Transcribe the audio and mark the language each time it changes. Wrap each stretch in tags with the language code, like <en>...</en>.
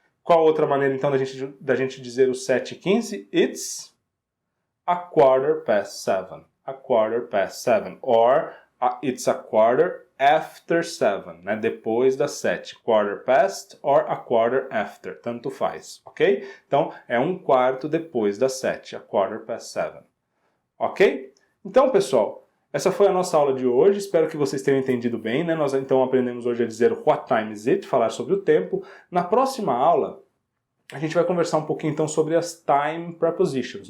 <pt>Qual outra maneira, então, da gente dizer o 7:15?</pt> <en>It's a quarter past 7. A quarter past 7. Or it's a quarter after 7, né?</en> <pt>Depois das 7.</pt> <en>Quarter past or a quarter after.</en> <pt>Tanto faz, ok? Então, é um quarto depois das 7.</pt> <en>A quarter past 7.</en> <pt>Ok? Então, pessoal, essa foi a nossa aula de hoje. Espero que vocês tenham entendido bem, né? Nós, então, aprendemos hoje a dizer</pt> <en>what time is it,</en> <pt>falar sobre o tempo. Na próxima aula, a gente vai conversar um pouquinho, então, sobre as</pt> <en>time prepositions.</en>